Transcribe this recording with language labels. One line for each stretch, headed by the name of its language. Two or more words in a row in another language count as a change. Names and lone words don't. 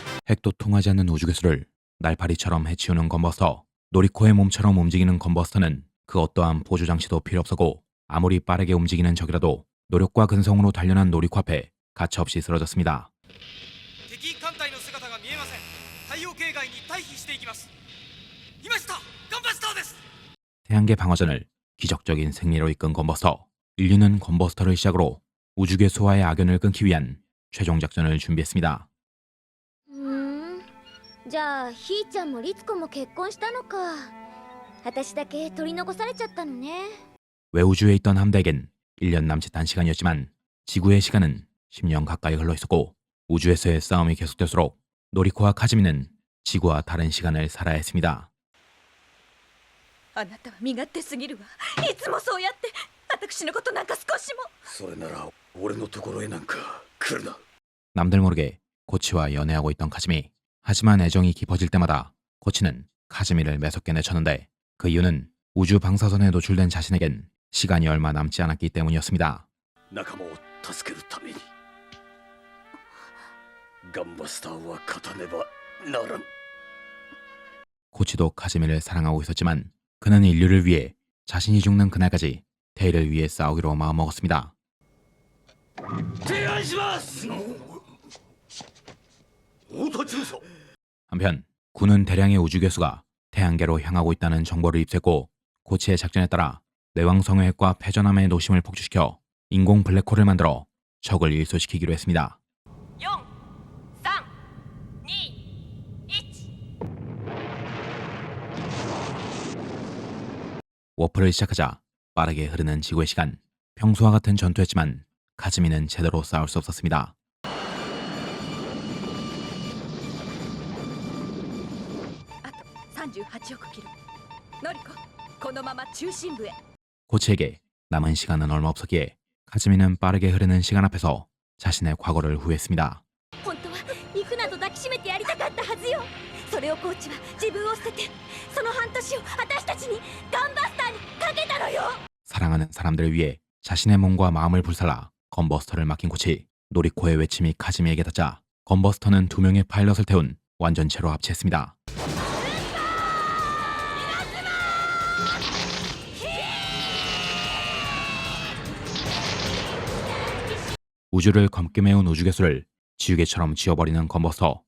Korean: 핵도 통하지 않는 우주괴수를 날파리처럼 해치우는 건버스터. 노리코의 몸처럼 움직이는 건버스터는 그 어떠한 보조 장치도 필요 없었고 아무리 빠르게 움직이는 적이라도 노력과 근성으로 단련한 노리코 앞에 가차없이 쓰러졌습니다.
Japanese: 敵艦隊の姿が見えません。太陽系外に退避していきます。いました。ガンバスターです。
Korean: 태양계 방어전을 기적적인 승리로 이끈 건버스터. 인류는 건버스터를 시작으로 우주괴수와의 악연을 끊기 위한 최종 작전을 준비했습니다.
Japanese: じゃあひーちゃんも律子も結婚したのか。私だけ取り残されちゃったのね。
Korean: 외우주에 있던 함대에겐 1년 남짓한 시간이었지만 지구의 시간은 10년 가까이 흘러 있었고 우주에서의 싸움이 계속될수록 노리코와 카즈미는 지구와 다른 시간을 살아야 했습니다.
Japanese: あなたは身勝手すぎるわ。いつもそうやって私のことなんか少しも。それなら俺のところへなんか来るな。
Korean: 남들 모르게 코치와 연애하고 있던 카즈미. 하지만 애정이 깊어질 때마다 코치는 카즈미를 매섭게 내쳤는데 그 이유는 우주 방사선에 노출된 자신에겐 시간이 얼마 남지 않았기 때문이었습니다.
Japanese: 仲間を助けるためにガンバスターは勝たねばならん。
Korean: 코치도 카즈미를 사랑하고 있었지만 그는 인류를 위해 자신이 죽는 그날까지 테이를 위해 싸우기로 마음먹었습니다.
Japanese: 提案します。太田中佐。
Korean: 한편 군은 대량의 우주괴수가 태양계로 향하고 있다는 정보를 입수했고 코치의 작전에 따라 내왕성의 핵과 패전함의 노심을 폭주시켜 인공 블랙홀을 만들어 적을 일소시키기로 했습니다.
Japanese: 4、3、2、1。
Korean: 워프를 시작하자 빠르게 흐르는 지구의 시간. 평소와 같은 전투였지만 카즈미는 제대로 싸울 수 없었습니다.
Japanese: あと38億キロ。ノリコ、このまま中心部へ。
Korean: 코치에게 남은 시간은 얼마 없었기에 카즈미는 빠르게 흐르는 시간 앞에서 자신의 과거를 후회했습니다.
Japanese: 本当は行くなど抱きしめてやりたかったはずよ。それをコーチは自分を捨ててその半年を私たちにガンバスターにかけたのよ。
Korean: 사랑하는 사람들을 위해 자신의 몸과 마음을 불살라 건버스터를 맡긴 코치. 노리코의 외침이 카즈미에게 닿자 건버스터는 2명의 파일럿을 태운 완전체로 합체했습니다. 우주를 검게 메운 우주괴수를 지우개처럼 쥐어버리는 건버스터.